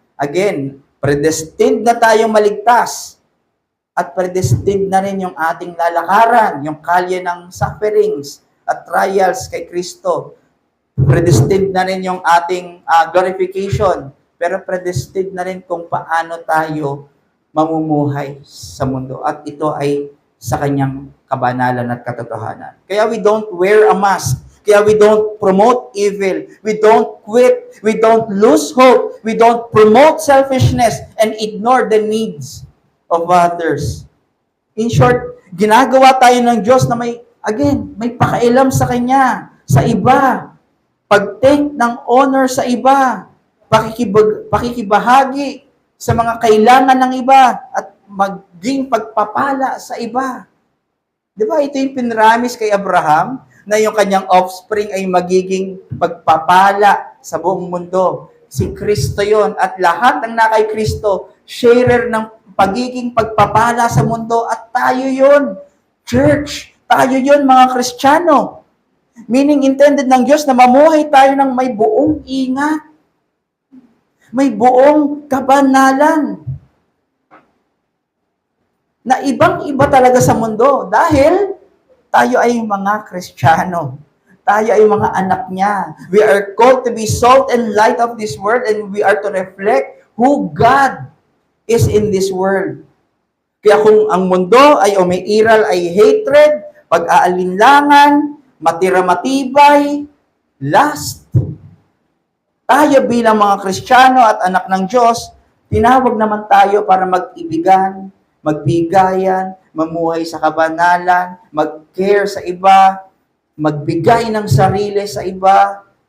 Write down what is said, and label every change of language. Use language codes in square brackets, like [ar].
[tl] Again, predestined na tayong maligtas at predestined na rin yung ating lalakaran, yung kalye ng sufferings at trials kay Kristo. Predestined na rin yung ating glorification, pero predestined na rin kung paano tayo mamumuhay sa mundo. At ito ay sa kanyang kabanalan at katotohanan. Kaya [en] we don't wear a mask. [tl] Kaya [en] we don't promote evil. We don't quit. We don't lose hope. We don't promote selfishness and ignore the needs of others. In short, [tl] ginagawa tayo ng Diyos na may pakailam sa Kanya, sa iba. Pag-take ng honor sa iba. Pakikibahagi sa mga kailangan ng iba at maging pagpapala sa iba. Di ba? Ito yung pinramis kay Abraham na yung kanyang offspring ay magiging pagpapala sa buong mundo. Si Kristo yon at lahat ng nakay Kristo, sharer ng pagiging pagpapala sa mundo at tayo yon. Church, tayo yon mga Kristiyano. [en] Meaning intended [tl] ng Diyos na mamuhay tayo ng may buong ingat. May buong kabanalan. Na ibang-iba talaga sa mundo. Dahil tayo ay mga Kristiyano. Tayo ay mga anak niya. [en] We are called to be salt and light of this world and we are to reflect who God is in this world. [tl] Kaya kung ang mundo ay umiiral ay hatred, pag-aalinlangan, matira-matibay, lust, tayo bilang mga Kristiyano at anak ng Diyos, tinawag naman tayo para mag-ibigan, magbigayan, mamuhay sa kabanalan, mag-care sa iba, magbigay ng sarili sa iba.